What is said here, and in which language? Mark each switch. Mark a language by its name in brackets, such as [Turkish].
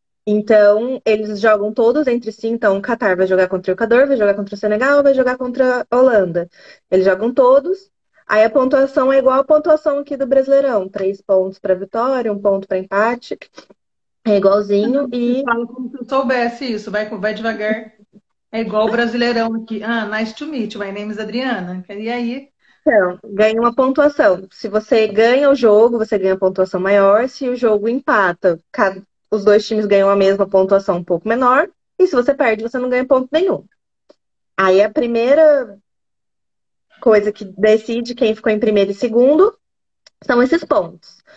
[Portuguese] Então, eles jogam todos entre si. Então, o Catar vai jogar contra o Equador, vai jogar contra o Senegal, vai jogar contra a Holanda. Eles jogam todos. Aí a pontuação é igual a pontuação aqui do Brasileirão. 3 pontos para vitória, 1 ponto para empate. É igualzinho. Você E fala como se eu soubesse isso, vai devagar. É igual o Brasileirão aqui. [English] Ah, nice to meet you. My name is Adriana. [Portuguese] E aí? então, ganha uma pontuação. Se você ganha o jogo, você ganha pontuação maior. Se o jogo empata, os dois times ganham a mesma pontuação um pouco menor. E se você perde, você não ganha ponto nenhum. Aí a primeira coisa que decide quem ficou em primeiro e segundo são esses pontos.